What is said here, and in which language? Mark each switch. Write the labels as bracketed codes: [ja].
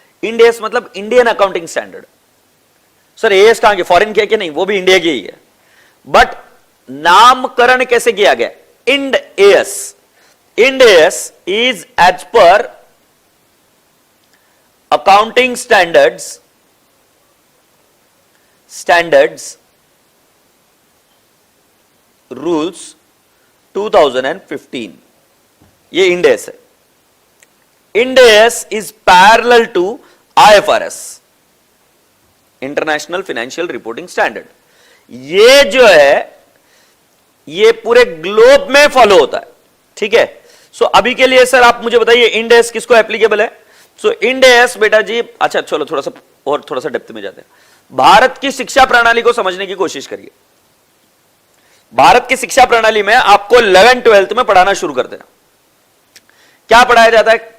[hi] Ind AS मतलब Indian accounting standard. Sir as कहां के, फॉरेन किया कि नहीं? वो भी इंडिया की ही है, बट नामकरण कैसे किया गया? Ind AS. [en] Ind AS is as per accounting standards rules 2015, [hi] ये Ind AS है। [en] Ind AS is parallel to IFRS, international financial reporting standard. [hi] ये जो है ये पूरे ग्लोब में फॉलो होता है, ठीक है। सो अभी के लिए सर आप मुझे बताइए इंड एस किसको एप्लीकेबल है? सो इंड एस बेटा जी, अच्छा चलो थोड़ा सा डेप्थ में जाते हैं। भारत की शिक्षा प्रणाली को समझने की कोशिश करिए। भारत की शिक्षा प्रणाली में आपको 11th 12th में पढ़ाना शुरू करते हैं। क्या पढ़ाया जाता है?